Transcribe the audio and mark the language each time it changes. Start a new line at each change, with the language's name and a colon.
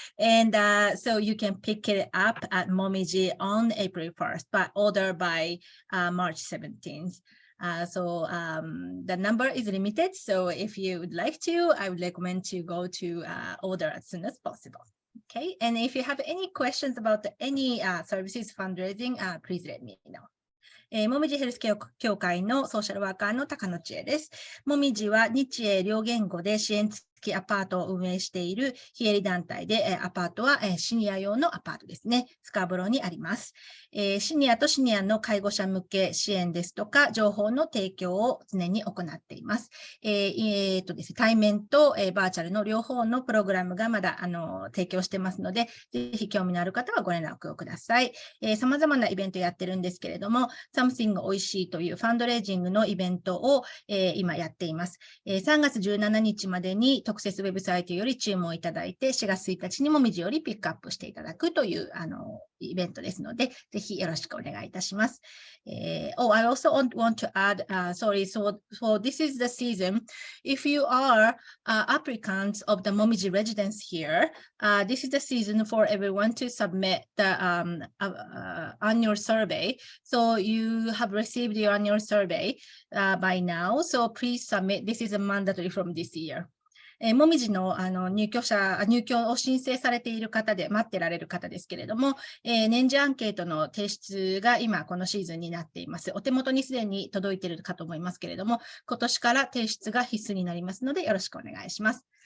English: And so you can pick it up at Momiji on April 1st, but order by March 17th. So the number is limited. So if you would like to, I would recommend to go to order as soon as possible. Okay. And if you have any questions about any services fundraising, please let me know.
Japanese: もみじヘルスケア協会のソーシャルワーカーの高野千恵です。もみじは日英両言語で支援付きアパートを運営している非営利団体で、アパートはシニア用のアパートですね。スカーボローにあります。シニアとシニアの介護者向け支援ですとか、情報の提供を常に行っています。ですね、対面とバーチャルの両方のプログラムがまだ提供してますので、ぜひ興味のある方はご連絡をください。様々なイベントやってるんですけれども、Something おいしいというファンドレイジングのイベントを、今やっています。3月17日までに特設ウェブサイトより注文いただいて、4月1日にもみじよりピックアップしていただくというイベントですので、ぜひよろしくお願いいたします。
English: Oh, I also want to add, sorry, so this is the season. If you are applicants of the Momiji residence here, this is the season for everyone to submit the annual survey. So you have received your annual survey by now. So please submit. This is a mandatory from this year.
Japanese: もみじの入居を申請されている方で待ってられる方ですけれども、年次アンケートの提出が今このシーズンになっています。お手元にすでに届いているかと思いますけれども、今年から提出が必須になりますのでよろしくお願いします。